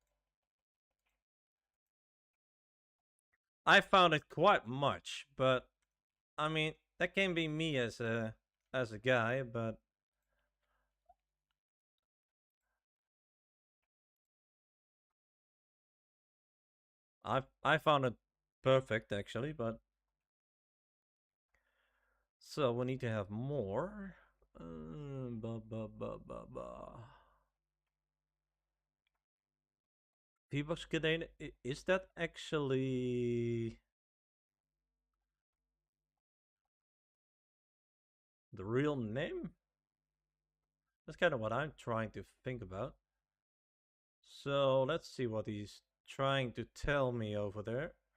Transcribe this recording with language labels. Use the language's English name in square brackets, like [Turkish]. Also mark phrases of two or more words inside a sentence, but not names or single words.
[English] I found it quite much, but I mean that can be me as a guy, but I found it perfect actually, but so we need to have more. Ba ba ba ba ba. V-Bucks container, is that actually the real name? That's kind of what I'm trying to think about. So let's see what he's trying to tell me over there.